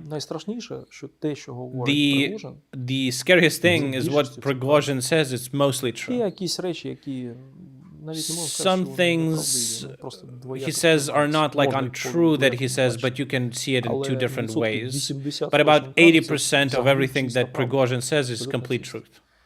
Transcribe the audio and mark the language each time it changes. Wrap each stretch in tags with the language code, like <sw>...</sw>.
<uk>Найстрашніше, що те, що говорить Пригожин,</uk> <en>the scariest thing is what Prigozhin says. It's mostly true.</en> <uk>Є якісь речі, які навіть не можна сказати,</uk> <en>some things he says are not like untrue that he says, but you can see it in two different ways. But about 80% of everything that Prigozhin says is complete truth.</en>